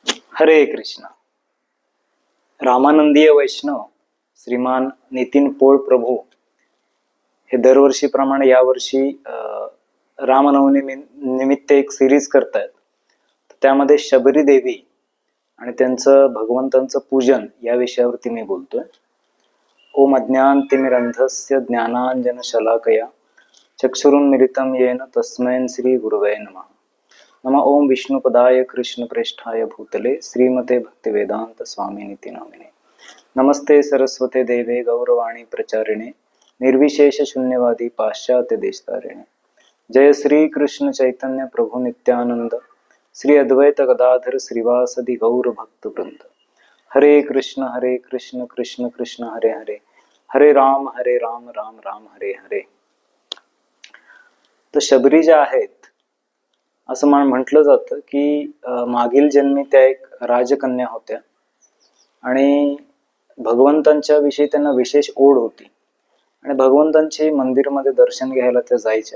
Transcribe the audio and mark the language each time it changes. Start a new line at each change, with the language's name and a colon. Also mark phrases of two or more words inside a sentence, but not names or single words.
Marathi: हरे कृष्ण. रामानंदीय वैष्णव श्रीमान नितीन पोळ प्रभू हे दरवर्षीप्रमाणे यावर्षी रामनवमी निमित्त एक सिरीज करतायत. त्यामध्ये शबरी देवी आणि त्यांचं भगवंतांचं पूजन या विषयावरती मी बोलतोय.
Sanskrit: ओम अज्ञानतिमिरन्धस्य ज्ञानांजनशलाकया चक्षुरुन्मीलितं येन तस्मै श्री गुरवे नमः. नमः ओम विष्णुपदाय कृष्णप्रेष्ठाय भूतले श्रीमते भक्तिवेदांत स्वामिनिति नामिने. नमस्ते सरस्वते देवे गौरवाणी प्रचारिणे निर्विशेष शून्यवादी पाश्चात्य देशतारिणे. जय श्री कृष्ण चैतन्य प्रभु नित्यानंद श्री अद्वैत गदाधर श्रीवासदि गौर भक्त वृंद. हरे कृष्ण कृष्ण कृष्ण हरे हरे, हरे राम राम राम हरे हरे.
Marathi: तर शबरी ज्या आहेत असं म्हटलं जातं की मागील जन्मी त्या एक राजकन्या होत्या आणि भगवंतांच्या विषयी त्यांना विशेष ओढ होती आणि भगवंतांची मंदिरमध्ये दर्शन घ्यायला त्या जायच्या.